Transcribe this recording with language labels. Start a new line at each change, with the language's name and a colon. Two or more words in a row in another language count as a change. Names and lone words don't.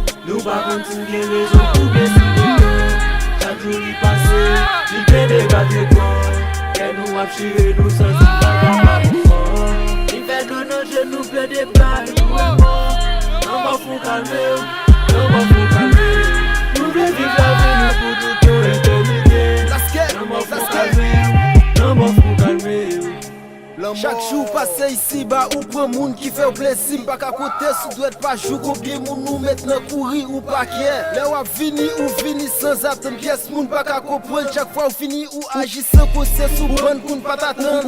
Haitian Creole: Nou pa konn si gen rezon pou blese de kè. Chak jou li pase, li ple de bat de kò. Kè nou ap chire, nou santi pa ka pa pou fò. Li fè nou nan jenou, ple de bal, nou e mò. Nan mò foun kalme ou, nan mò foun kalme ou. Nou vle viv la vi nou pou tout yon etènite.
English: Let's get,
Haitian Creole: Nan mò foun
English: let's get.
Haitian Creole: kalme ou, nan mò foun kalme ou. Chak jou pase isi ba ou pran moun ki fè ou plezi. Pa ka kote sou dwèt pa jou konbyen moun nou mèt nan kouri ou pa kè. Lè w ap vini ou vini sans atann pyès moun pa ka konprann. Chak fwa ou vini ou aji san konsens ou pran koun pa tatann.